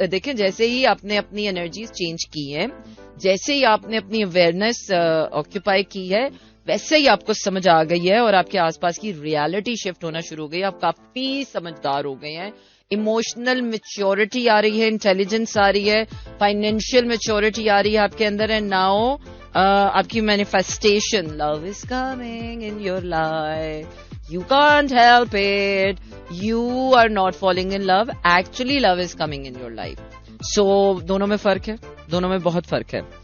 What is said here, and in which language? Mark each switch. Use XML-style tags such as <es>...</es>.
<ur>دیکھیں جیسے ہی آپ نے اپنی انرجیز چینج کی ہیں, جیسے ہی آپ نے اپنی اویئرنیس آکوپائی کی ہے, ویسے ہی آپ کو سمجھ آ گئی ہے اور آپ کے آس پاس کی ریالٹی شفٹ ہونا شروع ہو گئی. آپ کافی سمجھدار ہو گئے ہیں, ایموشنل میچیورٹی آ رہی ہے, انٹیلیجنس آ رہی ہے, فائنینشیل میچیورٹی آ رہی ہے آپ کے اندر.</ur> <en>and now</en> <ur>آپ کی manifestation,</ur> <en>Love is coming in your life, you can't help it, you are not falling in love, actually love is coming in your life.</en> <ur>So دونوں میں فرق ہے, دونوں میں بہت فرق ہے.</ur>